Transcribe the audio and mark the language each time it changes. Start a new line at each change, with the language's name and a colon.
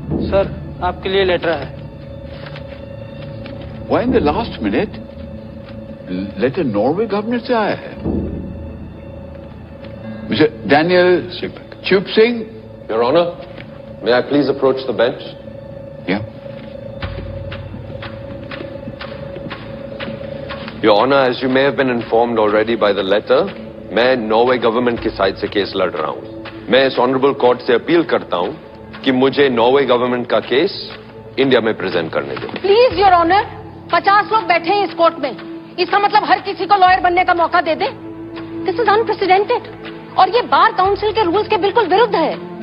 Hindi: Sir, आपके लिए letter है।
English: Why in the last minute?
Hindi: Letter Norway governor से आया है। मिस्टर डैनियल चुप Singh.
English: Your Honor, may I please approach the bench? Yeah. Your Honor, as you may have been informed already by the letter,
Hindi: मैं Norway government की side से case लड़ रहा हूं। मैं इस ऑनरेबल कोर्ट से अपील करता हूं कि मुझे नॉर्वे गवर्नमेंट का केस इंडिया में प्रेजेंट करने दो। प्लीज योर ऑनर, 50 लोग बैठे हैं इस कोर्ट में। इसका मतलब हर किसी को लॉयर बनने का मौका दे दे?
English: this is unprecedented
Hindi: और ये बार काउंसिल के रूल्स के बिल्कुल विरुद्ध है।